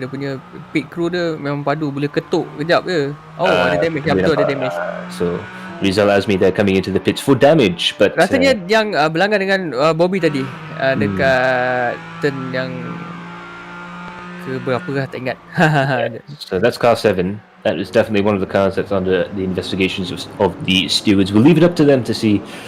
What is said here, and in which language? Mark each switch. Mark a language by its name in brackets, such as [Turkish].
[Malay] Dia punya pit crew dia memang padu, boleh ketuk kejap je. Ada damage. Betul ada damage. [English] So Rizal Azmi there coming into the pits for damage, but [Malay] rasanya yang berlanggan dengan Bobby tadi dekat turn yang ke berapa lah, tak ingat. [English] So that's car 7. That is definitely one of the cars that's under the investigations of the stewards. We'll leave it up to them to see